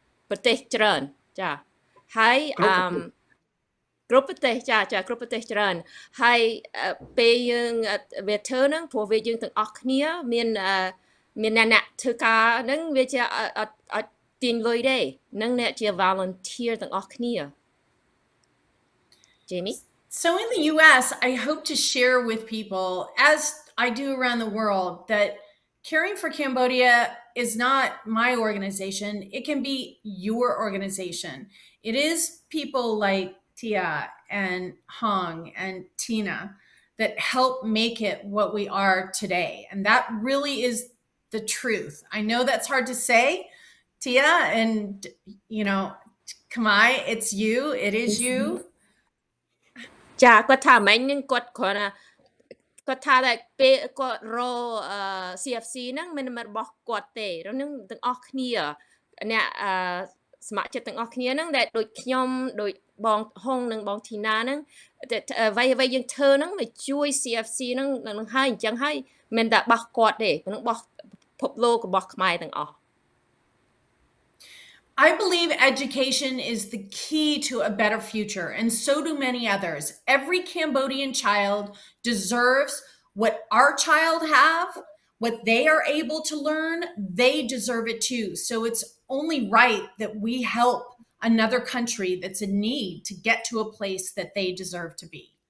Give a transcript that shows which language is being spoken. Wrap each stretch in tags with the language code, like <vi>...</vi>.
<km>ប្រទេសច្រើនចាហើយគ្រប់ប្រទេសចាគ្រប់ប្រទេសច្រើនហើយពេលយើងវាធ្វើហ្នឹងព្រោះវាយើងទាំងអស់គ្នាមានអ្នកធ្វើការហ្នឹងវាជាអត់ទាញលុយទេនឹងអ្នកជា volunteer ទាំងអស់គ្នា Jamie</km> <en>So in the US, I hope to share with people, as I do around the world, that Caring for Cambodia is not my organization. It can be your organization. It is people like Tia and Hong and Tina that help make it what we are today. And that really is the truth. I know that's hard to say, Tia, and Khmer, it's you, it is you.</en> <km>ចាគាត់ថាមិញនឹងគាត់គ្រាន់តែគាត់ថាតែពេលគាត់រក CFC ហ្នឹងមិនមែនរបស់គាត់ទេនឹងទាំងអស់គ្នាអ្នកសមាជិកទាំងអស់គ្នាហ្នឹងដែលដូចខ្ញុំដូចបងហុងនិងបងធីណាហ្នឹងអ្វីយើងធ្វើហ្នឹងមកជួយ CFC ហ្នឹងហើយអញ្ចឹងហើយមិនតែរបស់គាត់ទេនឹងរបស់ពិភពលោករបស់ខ្មែរទាំងអស់</km> <en>I believe education is the key to a better future, and so do many others. Every Cambodian child deserves what our child have, what they are able to learn, they deserve it too. So it's only right that we help another country that's in need to get to a place that they deserve to be.</en>